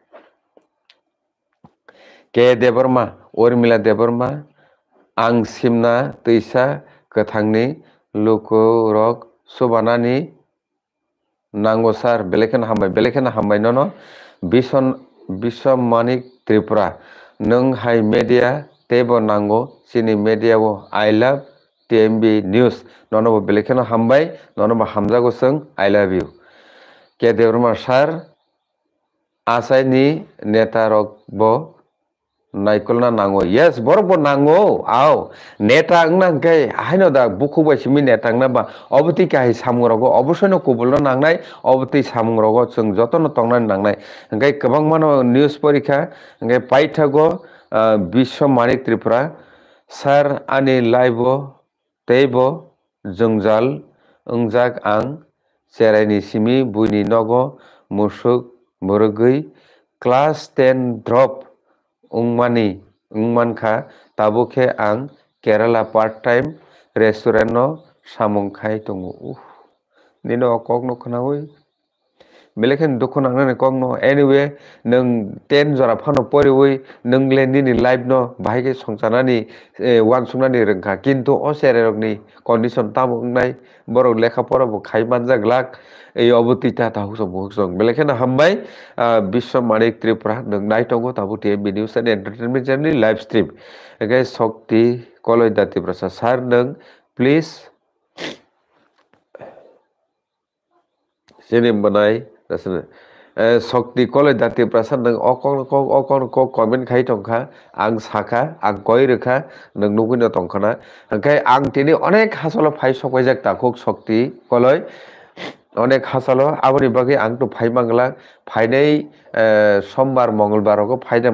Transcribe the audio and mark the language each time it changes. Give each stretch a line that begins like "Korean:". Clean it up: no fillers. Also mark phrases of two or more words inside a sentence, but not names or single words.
Kok Borok: के देबरमा उर्मिला देबरमा आं सिमना दैसा गोथांनि लुकुरक सुबानानि नांगौ सार बेलेखेनो हामबाय नन बिश्वमानिक त्रिपुरा नों हाई मीडिया तेबो नांगौ चिनी मीडिया वो
English: I love TMB news
Kok Borok: ननबो बेलेखेनो हामबाय ननबो हामजागो सों
English: I love you
Kok Borok: के देबरमा सार आसायनि नेता रक बो Naikolna nango. Yes, borok nango. Aw. Neta ngna kai haino da buku ba simi neta ngna ba oboti kai samrogo obosno kubulno nangnai oboti samrogo chung jotono tongna nangnai. Ngai kabang mano news porikha ngai paithago Biswa Manik Tripura sar ani live teibo jungjal ungjak ang cherai simi buini nogo musuk murugui class 10 drop ungmankha tabukhe ang Kerala
English: part time restaurant
Kok Borok: no samung khai tongo nino kok no khanawi belekhen dukho nangnani kok no anyway nung 10 jora phano poriwi nung lendini live no bahige songchanani wan sungnani rengkha kintu o sererokni condition tamungnai borok lekha pora bo khai manjaglak ei obotita tahusong belekhen hambai Biswa Manik Tripura nung naitongo tabuti
English: news and entertainment channel live stream
Kok Borok: ege Shakti Koloi Dati Prasad sir nung please sini banai Shakti Koloi Dati Prasad nung okon comment khai tongkha ang saka ang koi rekha nung nugino tongkhana angkai ang tini onek hasalo phai sokaijak takuk Shakti Koloi onek hasalo aboni bagi ang to phai mangla phainai sombar mongolbar ko phaina